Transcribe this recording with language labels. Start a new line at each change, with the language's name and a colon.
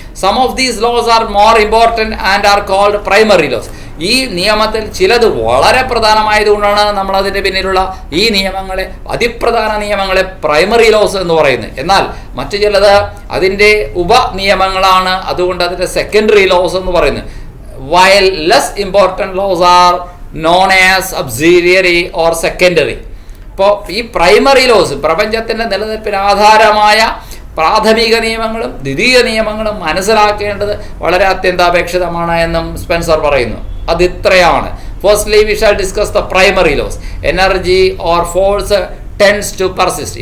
English: Some of these laws are more important and are called primary laws.
Malayalam: ഈ നിയമത്തിൽ ചിലത് വളരെ പ്രധാനമായതുകൊണ്ടാണ് നമ്മളതിൻ്റെ പിന്നിലുള്ള ഈ നിയമങ്ങളെ, അതിപ്രധാന നിയമങ്ങളെ പ്രൈമറി ലോസ് എന്ന് പറയുന്നത്. എന്നാൽ മറ്റു ചിലത് അതിൻ്റെ ഉപനിയമങ്ങളാണ്, അതുകൊണ്ട് അതിൻ്റെ സെക്കൻഡറി ലോസ് എന്ന് പറയുന്നത്.
English: while less important laws are known as auxiliary or secondary.
Malayalam: ഇപ്പോൾ ഈ പ്രൈമറി ലോസ്, പ്രപഞ്ചത്തിൻ്റെ നിലനിൽപ്പിന് ആധാരമായ പ്രാഥമിക നിയമങ്ങളും ദ്വിതീയ നിയമങ്ങളും മനസ്സിലാക്കേണ്ടത് വളരെ അത്യന്താപേക്ഷിതമാണ് എന്നും സ്പെൻസർ പറയുന്നു. അതിത്രയാണ്.
English: Firstly we shall discuss the primary laws. Energy or force tends to persist.